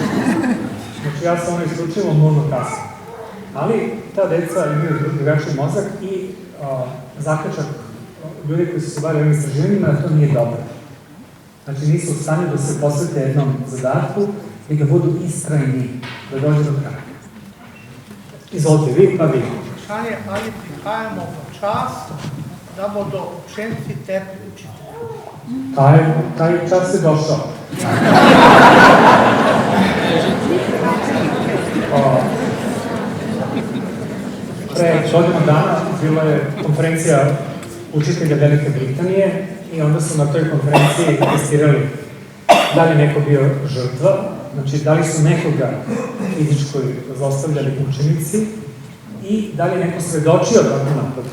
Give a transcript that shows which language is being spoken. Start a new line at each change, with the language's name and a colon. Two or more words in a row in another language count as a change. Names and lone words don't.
Serbian: Znači ja sam ono isključivo multitasking. Ali ta deca imaju drugačiji mozak i zaključak ljudi koji su se bavili ovim istraživanjima da to nije dobro. Znači nisu u stanju da se posvete jednom zadatku i da budu istrajni, da dođe do kraja. Izvolite, vi pa vi.
Slovenian: Vprašanje, ali prihajamo v čas, da bodo učenci tepli učitelja?
Serbian: Taj čas je došao. Pre godinu dana bila je konferencija učitelja Velike Britanije i onda su na toj konferenciji testirali da li neko bio žrtva, znači da li su nekoga fizičko zlostavljali učenici i da li neko svedočio takvu napadu.